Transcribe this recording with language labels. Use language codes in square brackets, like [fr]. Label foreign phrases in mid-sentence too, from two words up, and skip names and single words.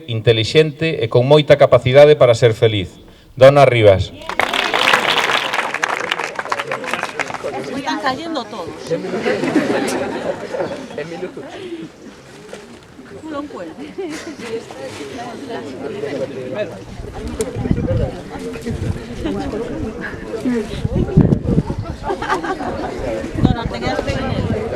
[gl] intelixente e con moita capacidade para ser feliz. Dona Rivas. [es] Están cayendo todos. No lo encuentro. No, te quedas pegado en él.